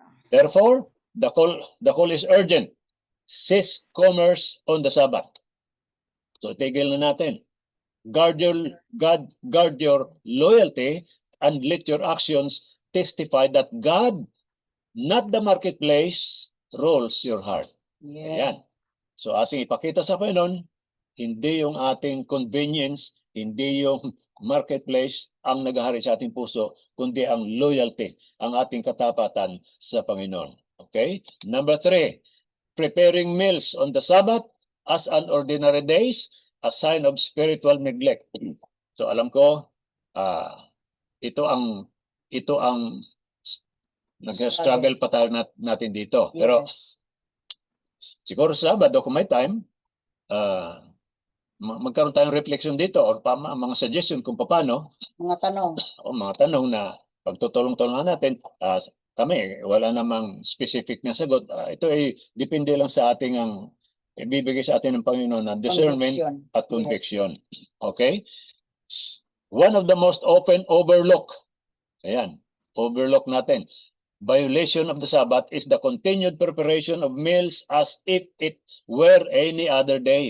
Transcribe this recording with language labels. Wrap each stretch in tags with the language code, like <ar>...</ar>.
<en>Therefore, the call is urgent. Cease commerce on the Sabbath. So</en> <tl>tigil na natin.</tl> <en>Guard your loyalty and let your actions testify that God, not the marketplace, rules your heart. Yeah.</en> <tl>Ayan. So ating ipakita sa Panginoon, hindi yung ating convenience, hindi yung marketplace ang naghahari sa ating puso, kundi ang loyalty, ang ating katapatan sa Panginoon.</tl> <en>Okay? Number 3, preparing meals on the Sabbath as an ordinary days, a sign of spiritual neglect.</en> <tl>So alam ko, ito ang nag-struggle pa tayo natin dito. Pero</tl> <en>Yes.</en> <tl>siguro sa Sabado kung may time, magkaroon tayong reflection dito or mga suggestion kung paano, Mga tanong. o mga tanong na pagtutulong-tulungan natin. Kami, wala namang specific na sagot. Ito ay depende lang sa ating ang ibibigay sa atin ng Panginoon na discernment</tl> <en>Conviction.</en> <tl>at</tl> <en>Yes. conviction. Okay? One of the most often overlooked, overlook natin. Violation of the Sabbath is the continued preparation of meals as if it were any other day.</en>